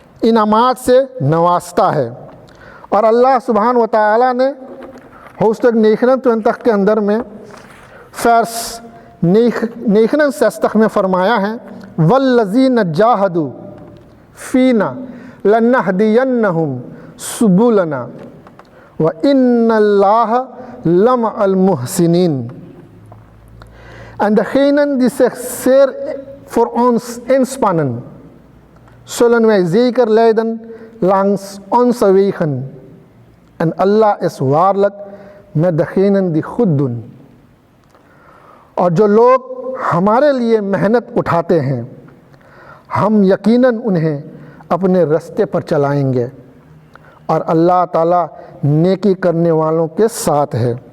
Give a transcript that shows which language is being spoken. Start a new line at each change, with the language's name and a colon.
Urdu: انعامات سے نوازتا ہے۔ اور اللہ سبحانہ و تعالیٰ نے 129 کے اندر میں فرس 69 میں فرمایا ہے
Arabic: والذین جاہدوا فینا لنہدینہم سبلنا وَإِنَّ اللَّهَ لَمَعَ الْمُحْسِنِينَ.
Dutch: En degenen die zich zeer voor ons inspannen, zullen wij zeker leiden langs onze wegen. En Allah is waarlijk met degenen die goed doen.
Urdu: اور جو لوگ ہمارے لیے محنت اٹھاتے ہیں ہم یقیناً انہیں اپنے رستے پر چلائیں گے، اور اللہ تعالیٰ نیکی کرنے والوں کے ساتھ ہے،